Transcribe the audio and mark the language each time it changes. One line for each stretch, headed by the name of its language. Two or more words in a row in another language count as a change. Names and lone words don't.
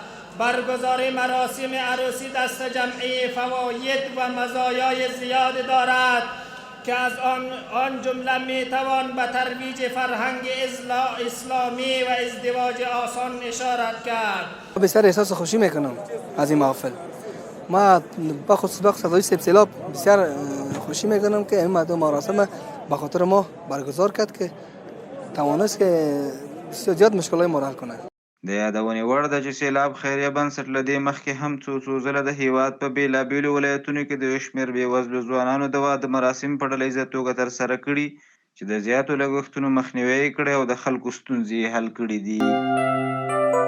Persian: برگزاری مراسم عروسی دست جمعی فواید و مزایای زیاد دارد که از آن جمله میتوان به ترویج فرهنگ اسلامی و ازدواج آسان اشارت کرد. بسیار احساس خوشی میکنم از این محفل. ما بخصوص صدای سیلاب بسیار خوشی میکنم که این مراسم به خاطر ما برگزار کرد که توانست که بسیار زیاد مشکلات ما حل کنه.
Pashto: د یادونې وړ ده چې سیلاب خیریه بنسټ له دې مخکې هم څو ځله د هیواد په بېلابېلو ولایتونو کې د یو شمېر بېوزلو ځوانانو د واده مراسم په ډله ایزه توګه ترسره کړي چې د زیاتو لګښتونو مخنیوی یې کړی او د خلکو ستونزې یې حل کړي دي.